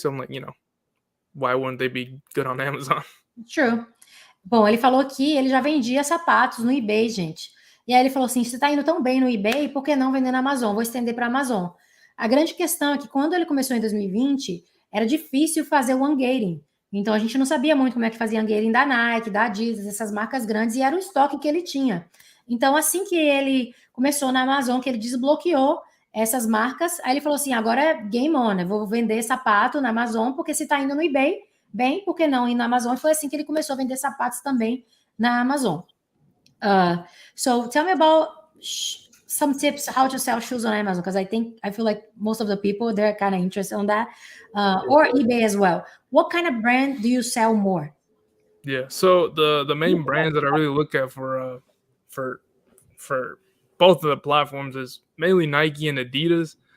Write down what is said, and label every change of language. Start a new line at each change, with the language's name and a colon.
English: So I'm like, why wouldn't they be good on Amazon? True.
Portuguese: Bom, ele falou que ele já vendia sapatos no eBay, gente. E aí ele falou assim, se tá indo tão bem no eBay, por que não vender na Amazon? Vou estender para a Amazon. A grande questão é que quando ele começou em 2020, era difícil fazer o ungating. Então, a gente não sabia muito como é que fazia ungating da Nike, da Adidas, essas marcas grandes, e era o estoque que ele tinha. Então, assim que ele começou na Amazon, que ele desbloqueou essas marcas, aí ele falou assim, agora é
English: game on,
Portuguese: eu vou vender sapato na Amazon, porque se tá indo no eBay, bem, por que não ir na Amazon? E foi assim que ele começou a vender sapatos também na Amazon.
English: So tell me about some tips how to sell shoes on Amazon, because I feel like most of the people, they're kind of interested on that, or eBay as well. What kind of brand do you sell more? Yeah, so the main brands that I really look at for both of the platforms is mainly Nike and Adidas.